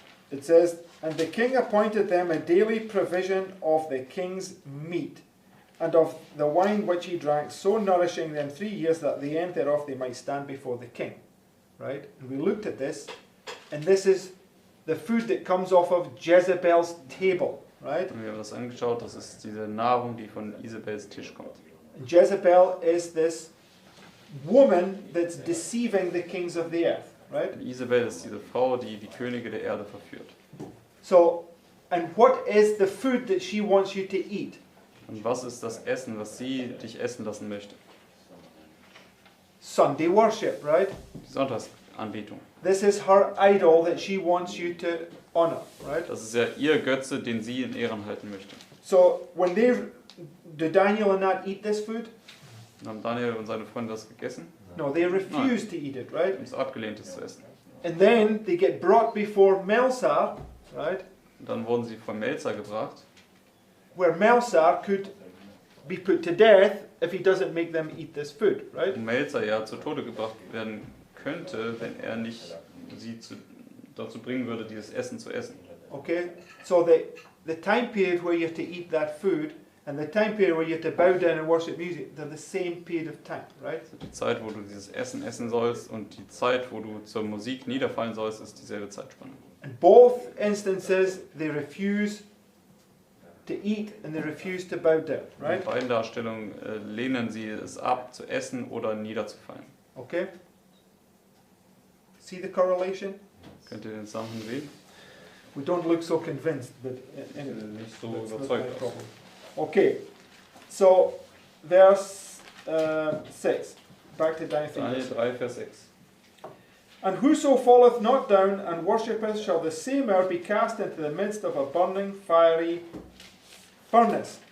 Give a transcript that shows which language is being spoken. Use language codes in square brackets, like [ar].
[en] It says, And the king appointed them a daily provision of the king's meat, and of the wine which he drank, so nourishing them 3 years, that at the end thereof they might stand before the king. Right? And we looked at this, and this is the food that comes off of Jezebel's table. Right? [de] Und wir haben das angeschaut, das ist diese Nahrung, die von Isabels Tisch kommt. [en] And Jezebel is this woman that's deceiving the kings of the earth. Right? [de] Und Isabel ist diese Frau, die die Könige der Erde verführt. [en] So, and what is the food that she wants you to eat? [de] Und was ist das Essen, was sie dich essen lassen möchte? [en] Sunday worship, right? [de] Die Sonntagsanbetung. [en] This is her idol that she wants you to honor, right? [de] Das ist ja ihr Götze, den sie in Ehren halten möchte. [en] So, do Daniel and that eat this food? [de] Und haben Daniel und seine Freunde das gegessen? [en] No, they refuse to eat it, [de] Sie [en] right? [de] haben es abgelehnt, es zu essen. [en] And then they get brought before Melzar, right? [de] Und dann wurden sie vor Melzar gebracht, [en] Where Melzar could be put to death if he doesn't make them eat this food, right? [de] wo Melzar ja zu Tode gebracht werden könnte, wenn er nicht sie dazu bringen würde, dieses Essen zu essen. [en] Okay? So the time period where you have to eat that food and the time period where you have to bow down and worship music, they're the same period of time, right? [de] Die Zeit, wo du dieses Essen essen sollst und die Zeit, wo du zur Musik niederfallen sollst, ist dieselbe Zeitspanne. [en] In both instances, they refuse to eat and they refuse to bow down, [de] In [en] right? [de] beiden Darstellungen lehnen sie es ab, zu essen oder niederzufallen. [en] Okay? See the correlation? [de] Könnt ihr den Zusammenhang sehen? [en] We don't look so convinced, but [de] Nicht so [en] that's not [de] überzeugt [en] my [de] aus. [en] problem. Okay, so verse 6. Back to Daniel 3. [de] Daniel 3, Vers 6. [en] And whoso falleth not down and worshippeth shall the same hour be cast into the midst of a burning fiery furnace.